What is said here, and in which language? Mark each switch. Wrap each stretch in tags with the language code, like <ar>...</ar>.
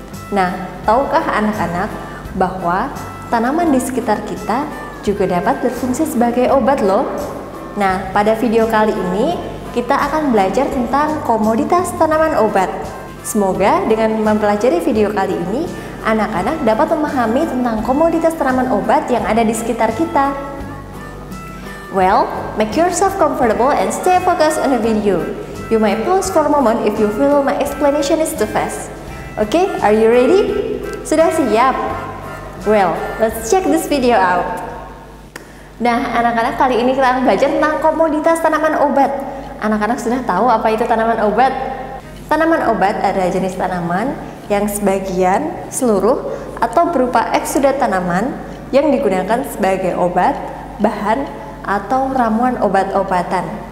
<id>Nah, tahukah anak-anak bahwa tanaman di sekitar kita juga dapat berfungsi sebagai obat loh? Nah, pada video kali ini kita akan belajar tentang komoditas tanaman obat. Semoga dengan mempelajari video kali ini, anak-anak dapat memahami tentang komoditas tanaman obat yang ada di sekitar kita.</id> <en>Well, make yourself comfortable and stay focused on the video. You might pause for a moment if you feel my explanation is too fast. Okay, are you ready?</en> <id>Sudah siap?</id> <en>Well, let's check this video out.</en> <id>Nah, anak-anak, kali ini kita akan belajar tentang komoditas tanaman obat. Anak-anak sudah tahu apa itu tanaman obat? Tanaman obat adalah jenis tanaman yang sebagian, seluruh, atau berupa eksudat tanaman yang digunakan sebagai obat, bahan, atau ramuan obat-obatan.</id>